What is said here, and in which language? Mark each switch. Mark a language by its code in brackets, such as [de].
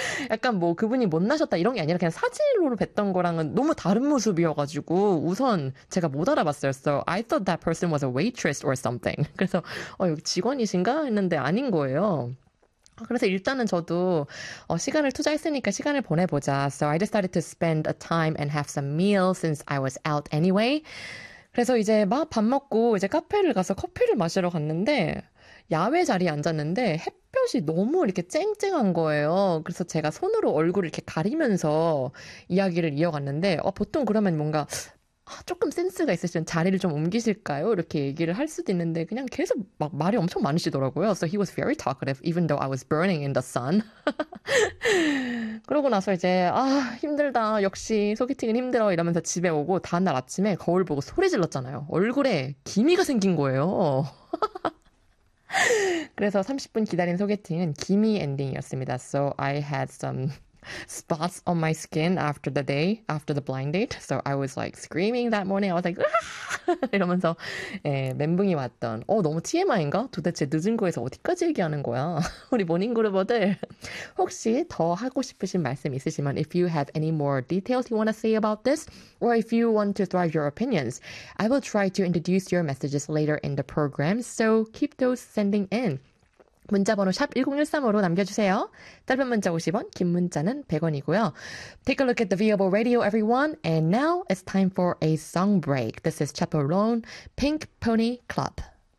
[ko] 약간 뭐 그분이 못나셨다 이런 게 아니라 그냥 사진으로 뵀던 거랑은 너무 다른 모습이어가지고 우선 제가 못 알아봤었어요. [en] I thought that person was a waitress or something. [ko] 그래서 여기 직원이신가 했는데 아닌 거예요. 그래서 일단은 저도 시간을 투자했으니까 시간을 보내보자. [en] So I decided to spend a time and have some meal since I was out anyway. [ko] 그래서 이제 막밥 먹고 이제 카페를 가서 커피를 마시러 갔는데 야외 자리에 앉았는데 햇볕이 너무 이렇게 쨍쨍한 거예요. 그래서 제가 손으로 얼굴을 이렇게 가리면서 이야기를 이어갔는데 보통 그러면 뭔가 조금 센스가 있으시면 자리를 좀 옮기실까요? 이렇게 얘기를 할 수도 있는데 그냥 계속 막 말이 엄청 많으시더라고요. [en] So he was very talkative, even though I was burning in the sun. [ko] 그러고 나서 이제 힘들다. 역시 소개팅은 힘들어. 이러면서 집에 오고 다음날 아침에 거울 보고 소리 질렀잖아요. 얼굴에 기미가 생긴 거예요. 그래서 30분 기다린 소개팅은 기미 엔딩이었습니다. [en] So I had some spots on my skin after the day, after the blind date. So I was like screaming that morning. I was like, [ko] 이러면서 멘붕이 왔던. 너무 TMI인가? 도대체 늦은 거에서 어디까지 얘기하는 거야? 우리 모닝그룹어들 혹시 더 하고 싶으신 말씀 있으시면, [en] if you have any more details you want to say about this, or if you want to throw your opinions, I will try to introduce your messages later in the program. So keep those sending in. [ko] 문자번호 샵 1013으로 남겨주세요. 짧은 문자 50원, 긴 문자는 100원이고요. [en] Take a look at the viewable radio, everyone. And now it's time for a song break. This is Chapo Roan, Pink Pony Club.